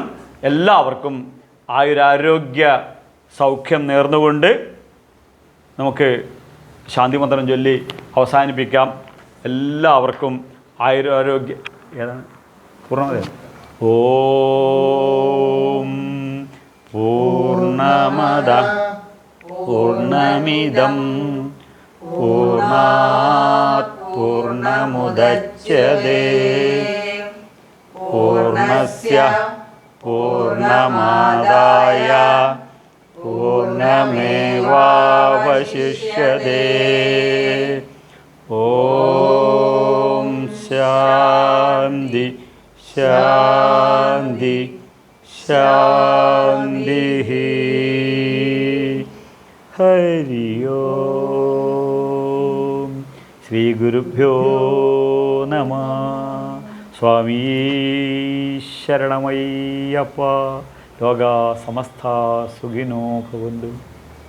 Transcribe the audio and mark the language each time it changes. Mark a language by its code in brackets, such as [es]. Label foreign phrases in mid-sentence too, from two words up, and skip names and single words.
[ml] എല്ലാവർക്കും ആയുരാരോഗ്യ സൗഖ്യം നേർന്നുകൊണ്ട് നമുക്ക് ശാന്തിമന്ത്രം ചൊല്ലി അവസാനിപ്പിക്കാം. എല്ലാവർക്കും ആയുരാരോഗ്യ പൂർണ്ണത. [sa] ഓം പൂർണ്ണമദ പൂർണ്ണമിദം പൂർണ്ണാത് പൂർണ്ണമുദച്യതേ പൂർണ്ണസ്യ പൂർണ്ണമാദായ പൂർണ്ണമേവാവശിഷ്യതേ. ഓം ശാന്തി ശാന്തി ശാന്തി. ഹരി ഓം. ശ്രീ ഗുരുഭ്യോ നമഃ. [ml] സ്വാമീ ശരണമയ്യപ്പ. [sa] ലോകാ സമസ്ത സുഖിനോ ഭവന്തു.